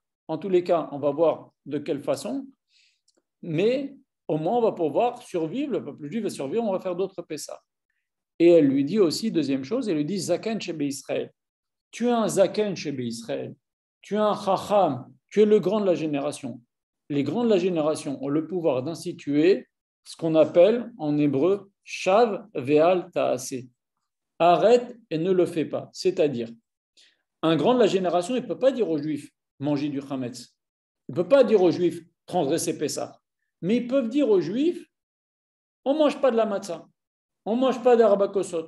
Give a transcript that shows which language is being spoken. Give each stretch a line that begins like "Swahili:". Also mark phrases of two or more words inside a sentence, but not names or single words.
French: En tous les cas, on va voir de quelle façon, mais au moins, on va pouvoir survivre, le peuple juif va survivre, on va faire d'autres Pessah. Et elle lui dit aussi, deuxième chose, elle lui dit
Hebrew: זקן שבישראל.
French: Tu es un
Hebrew: זקן שבישראל.
French: Tu es un Chacham Tu es le grand de la génération. Les grands de la génération ont le pouvoir d'instituer ce qu'on appelle en hébreu
Hebrew: שב ואל תעשה.
French: Arrête et ne le fais pas. C'est-à-dire, un grand de la génération, il ne peut pas dire aux Juifs manger du chametz. Il ne peut pas dire aux Juifs transgresser Pessah. Mais ils peuvent dire aux Juifs on ne mange pas de la matzah, on ne mange pas d'arabakosot.